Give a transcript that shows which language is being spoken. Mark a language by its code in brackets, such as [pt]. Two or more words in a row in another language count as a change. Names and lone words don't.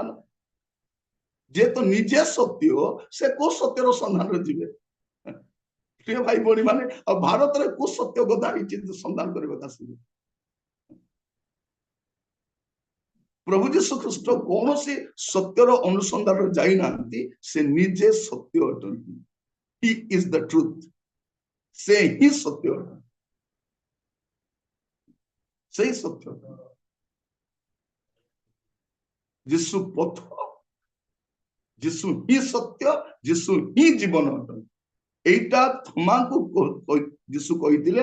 [or] ଯେ ତ ନିଜେ ସତ୍ୟ, ସେ କୋଉ ସତ୍ୟର ସନ୍ଧାନରେ ଯିବେ? ପ୍ରିୟ ଭାଇ ଭଉଣୀ ମାନେ, ଆଉ ଭାରତରେ କୋଉ ସତ୍ୟ କଥା ହେଇଛି ସନ୍ଧାନ କରିବାକୁ ଆସିବେ? ପ୍ରଭୁ ଯୀଶୁ ଖ୍ରୀଷ୍ଟ କୌଣସି ସତ୍ୟର ଅନୁସନ୍ଧାନରେ ଯାଇନାହାନ୍ତି, ସେ ନିଜେ ସତ୍ୟ ଅଟନ୍ତି। [en] He is the truth, [or] ସେ ହିଁ ସତ୍ୟ ଅଟନ୍ତି, ସେଇ ସତ୍ୟ। ଯୀଶୁ ପଥ, ଯୀଶୁ ହିଁ ସତ୍ୟ, ଯୀଶୁ ହିଁ ଜୀବନ ଅଟନ୍ତି। এইটা থমাକୁ ଯୀଶୁ କହିଥିଲେ।